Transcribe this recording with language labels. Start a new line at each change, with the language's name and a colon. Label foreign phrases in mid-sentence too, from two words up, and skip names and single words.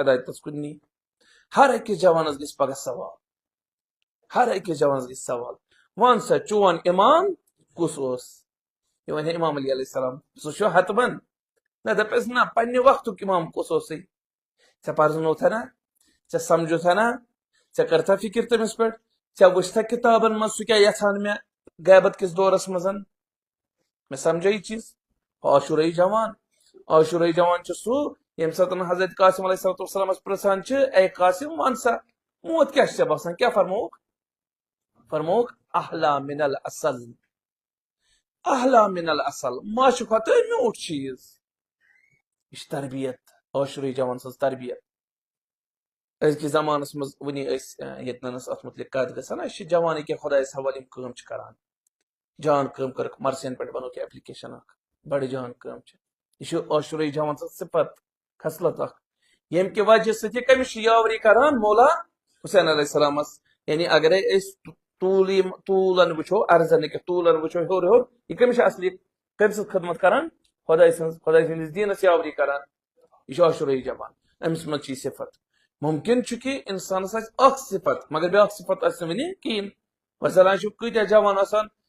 Kashmiri: ہدایتس کُن نی ہر أکِس جوانس گژھِ پگاہ سوال ہر أکِس جوانس گژھِ سوال وَن سا چون امام کُس اوس یہِ وَنہِ امام علی
Arabic: علیہ السلام
Kashmiri: سُہ چھُ حتمن نہ دپٮ۪س نہ پننہِ وقتُک امام کُس اوسُے ژےٚ پرزنوتھا نا ژےٚ سمجھوتھا نا ژےٚ کٔرتھا فکر تٔمِس پٮ۪ٹھ ژےٚ وٕچھتھا کِتابن منٛز سُہ کیٛاہ یژھان مےٚ غیبت کِس دورس منٛز مےٚ سمجھا یہِ چیٖز عاشورٲیی جوان چھُ سُہ ییٚمہِ ساتہٕ حضرت قاسم
Arabic: علیہ الصلوۃ والسلامس
Kashmiri: پرژھان چھِ اے قاسم وَن سا موت کیٛاہ چھِ ژےٚ باسان کیٛاہ فرمووُکھ
Arabic: احلا من الاصل احلا من الاصل
Kashmiri: ماشہِ کھۄتہٕ میوٗٹھ چیٖز یہِ چھِ تربیت عاشورٲیی جوان سٕنٛز تربیت أزکِس زمانس منٛز وُنی أسۍ ییٚتنس اتھ مُتعلق کتھ گژھان أسۍ چھِ جوان کینٛہہ خۄدایس حوالہٕ یِم کٲم چھِ کران جان کٲم کٔرٕکھ مرثین پٮ۪ٹھ بنووُکھ یہِ ایپلِکیشن اکھ بڑٕ جان کٲم چھِ یہِ چھُ عاشورٲیی جوان سٕنٛز صفت خصلت اکھ ییٚمہِ کہِ وجہ سۭتۍ یہِ کٔمِس چھُ یاوری کران مولا حُسین
Arabic: علیہ السلامس
Kashmiri: یعنی اگرے أسۍ طوٗلن وٕچھو ارزن نہٕ کینٛہہ طوٗلن وٕچھو ہیوٚر ہیوٚر یہِ کٔمِس چھِ اصلی کٔمۍ سٕنٛز خدمت کران خۄداے سٕنٛدِس دیٖنس یاوری کران یہِ چھُ عاشورٲیی جوان أمِس منٛز چھِ یہِ صفت مُمکِن چھُ کہِ انسانس آسہِ اکھ صفت مگر بیاکھ صفت آسہِ نہٕ وُنہِ کِہیٖنۍ مثلاً چھُ کۭتیاہ جوان آسان